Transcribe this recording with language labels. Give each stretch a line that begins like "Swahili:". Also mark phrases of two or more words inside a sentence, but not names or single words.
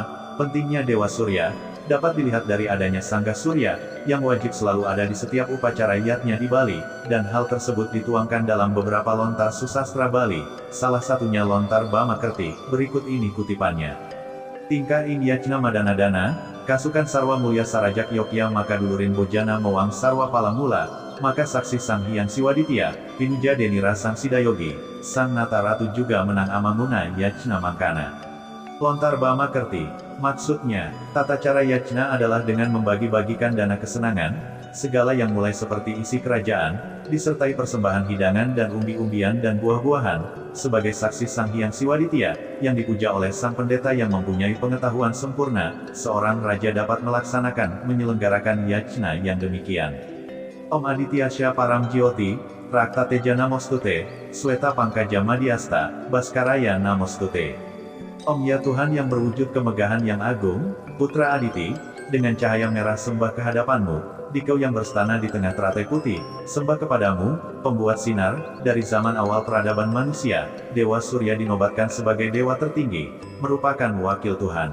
Indonesian: Pentingnya Dewa Surya dapat dilihat dari adanya Sangga Surya, yang wajib selalu ada di setiap upacara yatnya di Bali, dan hal tersebut dituangkan dalam beberapa lontar susastra Bali, salah satunya lontar Bama Kerti. Berikut ini kutipannya.
Kawi: Tingkah ing yajna madanadana, kasukan sarwa mulya sarajak yokya maka dulurin bojana mewang sarwa palamula, maka saksi Sang Hyang Siwaditya, pinuja denira Sang Sidayogi, Sang Nata Ratu juga menang amanguna yajna mangkana.
Indonesian: Lontar Bama Kerti, maksudnya, tata cara yajna adalah dengan membagi-bagikan dana kesenangan, segala yang mulai seperti isi kerajaan, disertai persembahan hidangan dan umbi-umbian dan buah-buahan, sebagai saksi Sang Hyang Siwaditya, yang dipuja oleh Sang Pendeta yang mempunyai pengetahuan sempurna. Seorang raja dapat melaksanakan, menyelenggarakan yajna yang demikian.
Sanskrit: Om Adityasya Param Jyoti, Rakta Teja Namostute, Sweta Pangkaja Madhyasta, Baskaraya Namostute.
Indonesian: Om ya Tuhan yang berwujud kemegahan yang agung, Putra Aditi, dengan cahaya merah sembah kehadapanmu, Dikau yang berstana di tengah teratai putih, sembah kepadamu, pembuat sinar. Dari zaman awal peradaban manusia, Dewa Surya dinobatkan sebagai dewa tertinggi, merupakan wakil Tuhan.